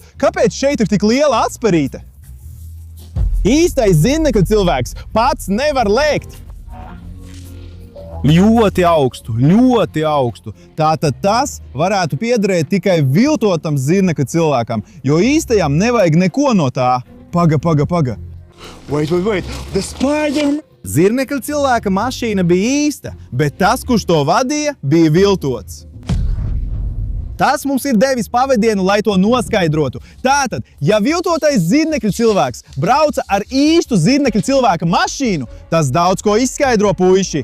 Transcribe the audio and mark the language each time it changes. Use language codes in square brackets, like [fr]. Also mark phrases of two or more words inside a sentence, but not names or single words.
[lv] Kāpēc šeit ir tik liela atsperīte? Īstais zirnekļa cilvēks pats nevar lēkt. Ļoti augstu. Tātad tas varētu piederēt tikai viltotam zirnekļa cilvēkam, jo īstajam nevajag neko no tā. Paga. [en] Wait. The Spider-Man! [lv] Zirnekļa cilvēka mašīna bija īsta, bet tas, kurš to vadīja, bija viltots. Tas mums ir devis pavadienu, lai to noskaidrotu. Tātad, ja viltotais zirnekļa cilvēks brauca ar īstu zirnekļa cilvēka mašīnu, tas daudz ko izskaidro, puiši.